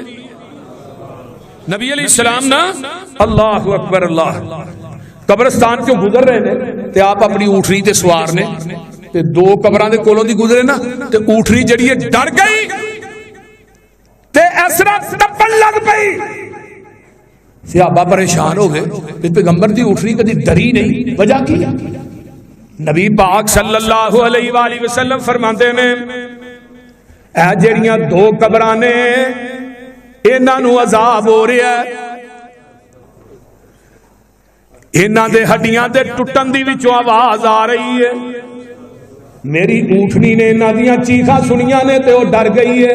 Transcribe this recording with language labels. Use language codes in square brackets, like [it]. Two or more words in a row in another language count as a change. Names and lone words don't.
[pa] ਨਬੀ ਅਲੈਹਿੱਸਲਾਮ ਨਾ [ar] الله أكبر الله [pa] ਕਬਰਿਸਤਾਨ ਚੋਂ ਗੁਜ਼ਰ ਰਹੇ ਨੇ ਤੇ ਆਪ ਅਪਨੀ ਊਠਰੀ ਤੇ ਸਵਾਰ ਨੇ ਤੇ ਦੋ ਕਬਰਾਂ ਦੇ ਕੋਲੋਂ ਦੀ ਗੁਜ਼ਰੇ ਨਾ ਤੇ ਊਠਰੀ ਜੜੀ ਹੈ ਡਰ ਗਈ ਤੇ ਐਸਰਾ ਟੱਪਣ ਲੱਗ ਪਈ। ਸਹਾਬਾ ਪਰੇਸ਼ਾਨ ਹੋ ਗਏ ਕਿ ਪੈਗ਼ੰਬਰ ਦੀ ਊਠਰੀ ਕਦੀ ਡਰੀ ਨਹੀਂ, ਵਜ੍ਹਾ ਕੀ? ਨਬੀ ਪਾਕ [ar] صلى الله عليه وسلم [pa] ਫ਼ਰਮਾਤੇ ਨੇ ਐ ਜੜੀਆਂ ਦੋ ਕਬਰਾਂ ਨੇ ਇਨ੍ਹਾਂ ਨੂ ਅਜ਼ਾਬ ਹੋ ਰਿਹਾ ਹੈ, ਇਨ੍ਹਾਂ ਦੇ ਹੱਡੀਆਂ ਦੇ ਟੁੱਟਣ ਦੀ ਵਿਚੋਂ ਆਵਾਜ਼ ਆ ਰਹੀ ਹੈ। ਮੇਰੀ ਊਠਨੀ ਨੇ ਇਨ੍ਹਾਂ ਦੀਆਂ ਚੀਖ਼ਾਂ ਸੁਣੀਆਂ ਨੇ ਤੇ ਓ ਡਰ ਗਈ ਹੈ।